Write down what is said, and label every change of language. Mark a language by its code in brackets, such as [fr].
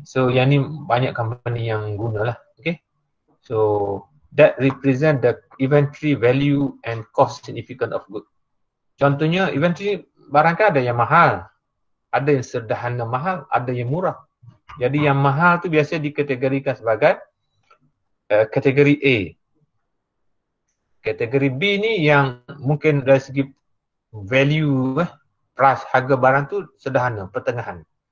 [ms] So yang ni banyak company yang gunalah. Okay. [en] So that represent the inventory value and cost significant of good. [ms] Contohnya inventory barang kan ada yang mahal, ada yang sederhana mahal, ada yang murah. Jadi yang mahal tu biasa dikategorikan sebagai kategori A. Kategori B ni yang mungkin dari segi value, price, harga barang tu sederhana, pertengahan.